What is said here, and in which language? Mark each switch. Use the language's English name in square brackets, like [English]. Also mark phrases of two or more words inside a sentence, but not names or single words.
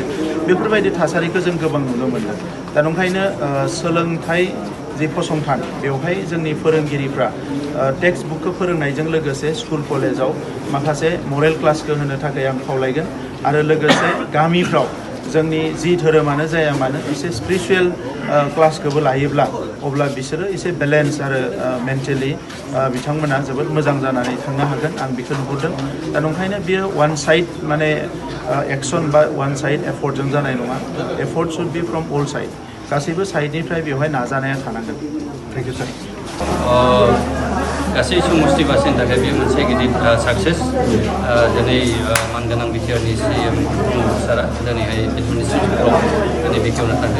[Bodo] बेफोरबायदि थासारिखौ जों गोबां नुनो मोनदों। दा नंखायनो सोलोंथाइ जि फसंथान बेवहाय जोंनि फोरोंगिरिफ्रा [English] textbook [Bodo] फोरोंनायजों लोगोसे [English] school college [Bodo] माखासे [English] moral class [Bodo] होनो थाखाय आं खावलायगोन आरो लोगोसे गामिफ्राव जोंनि जि धोरोमानो जाया मानो एसे [English] spiritual class [Bodo] लायोब्ला अब्ला बिसोरो एसे बेलेन्स आरो मेन्टेलि बिथांमोना जोबोद मोजां जानानै थांनो हागोन। आं बेखौ नुहुरदों। दा नंखायनो बियो [English] one side [Bodo] माने एक्सन बा [English] one side effort [Bodo] जानाय नङा। [English] effort should be from all side. [Bodo] गासैबो साइडनिफ्राय बेवहाय नाजानाया थानांगोन। [English] thank you sir. [Bodo] गासै समष्टि बासिनि थाखाय बे मोनसे गिदिर साक्सेस। दिनै मानगोनां बिटिआरनि CM सारा दिनैहाय [English] administrative block [Bodo] दिनै बेखेवनो थांगोन।